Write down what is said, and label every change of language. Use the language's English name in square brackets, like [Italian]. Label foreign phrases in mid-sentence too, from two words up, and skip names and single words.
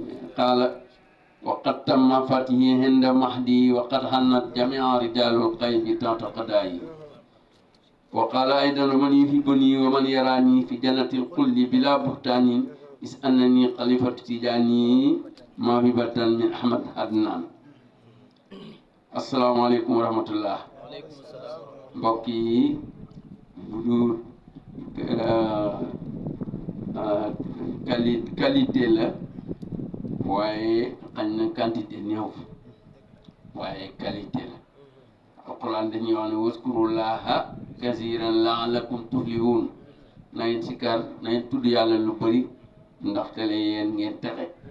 [Arabic] قال وقد تم فتحي عند مهدي وقد حنت جميع رجال الغيب تحت قدائي وقال أيضا من يحبني ومن يراني في جنة الخلد بلا بهتان إذ أنني خليفة تجاني موهبة من أحمد عدنان. السلام عليكم ورحمة الله. [Wolof] mbokk yi bu qualité la waaye xañ na quantité néew waaye qualité la. alquran dañuy wax ne [Arabic] واذكروا الله كثيرا لعلكم تفلحون [Wolof] na ngeen sikar na ngeen tudd yàlla lu bëri ndaxte la yéen ngeen texe.